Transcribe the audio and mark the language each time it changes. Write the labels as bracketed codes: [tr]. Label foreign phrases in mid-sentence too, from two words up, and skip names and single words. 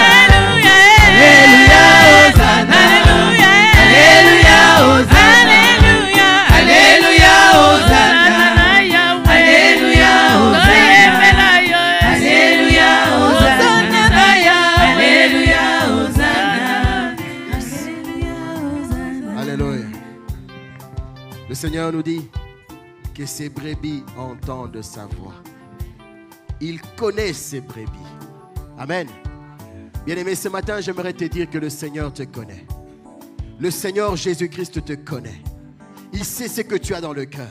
[fr] Alléluia, Hosanna. Alléluia, Hosanna. Alléluia, Hosanna. Alléluia, Hosanna. Alléluia, Hosanna. Alléluia, Hosanna. Alléluia. Le Seigneur nous dit que ses brebis entendent sa voix. Il connaît ses brebis. Amen. Bien-aimé, ce matin, j'aimerais te dire que le Seigneur te connaît. Le Seigneur Jésus-Christ te connaît. Il sait ce que tu as dans le cœur.